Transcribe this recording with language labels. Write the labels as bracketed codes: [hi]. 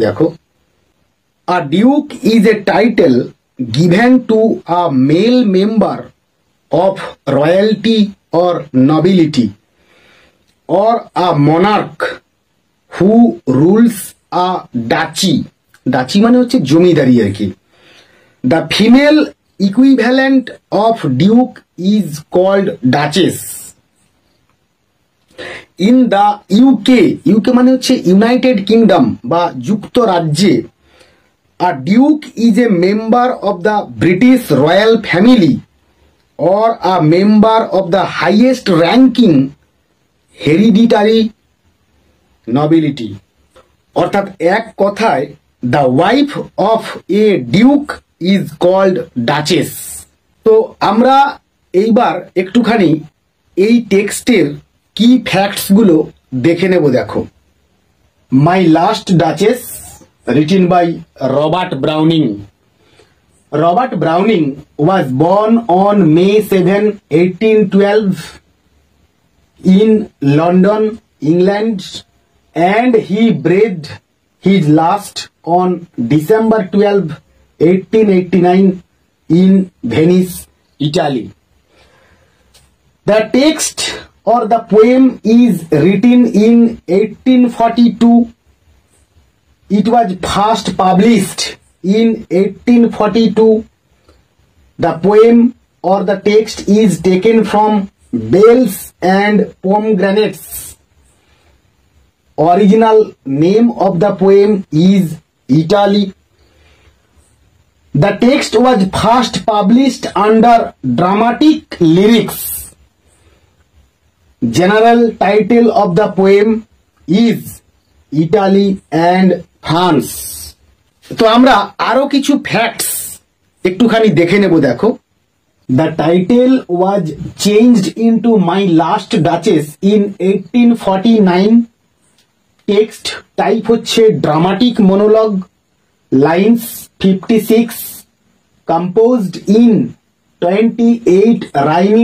[en] দেখো, a duke is a title given to a male member of royalty or nobility or a monarch who rules a duchy. [bn] Duchy মানে হচ্ছে জমিদারি আর কি। [en] The female equivalent of duke is called duchess. In the UK [bn] মানে হচ্ছে United kingdom বা যুক্তরাজ্যে, [en] a duke is a member of the British royal family or a member of the highest ranking hereditary nobility. [bn] অর্থাৎ এক কথায় [en] The wife of a duke is called duchess. [bn] তো আমরা এইবার একটুখানি এই টেক্সটের কি ফ্যাক্টস গুলো দেখে নেব। [en] দেখো, My Last Duchess written by Robert Browning. Robert Browning was born on May 7, 1812 in London, England, and he breathed his last on December 12, 1889 in Venice, Italy. The text or the poem is written in 1842. It was first published in 1842. The poem or the text is taken from Bells and Pomegranates. Original name of the poem is Italy. The text was first published under Dramatic Lyrics. General title of the poem is Italy and France. [bn] তো আমরা আরো কিছু facts একটুখানি দেখে নেব। [en] দেখো, the title was changed into My Last Duchess in 1849. Text type [bn] হচ্ছে [en] dramatic monologue. Lines 56. Composed in 28 rhyming